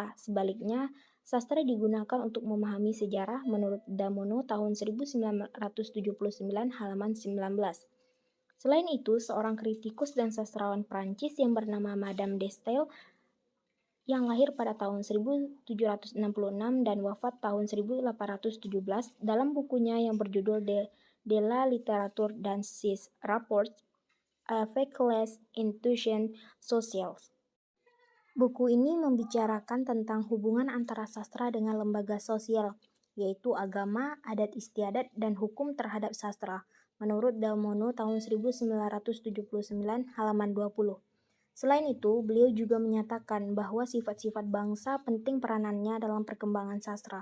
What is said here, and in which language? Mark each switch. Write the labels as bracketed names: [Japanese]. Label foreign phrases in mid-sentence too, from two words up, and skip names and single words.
[Indonesian] Sebaliknya, sastra digunakan untuk memahami sejarah menurut Damono tahun 1979 halaman 19. Selain itu, seorang kritikus dan sastrawan Prancis yang bernama Madame de Staël yang lahir pada tahun 1766 dan wafat tahun 1817 dalam bukunya yang berjudul De la littérature dans ses rapports avec les institutions sociales. Buku ini membicarakan tentang hubungan antara sastra dengan lembaga sosial, yaitu agama, adat istiadat, dan hukum terhadap sastra, menurut Damono tahun 1979 halaman 20. Selain itu, beliau juga menyatakan bahwa sifat-sifat bangsa penting peranannya dalam perkembangan sastra.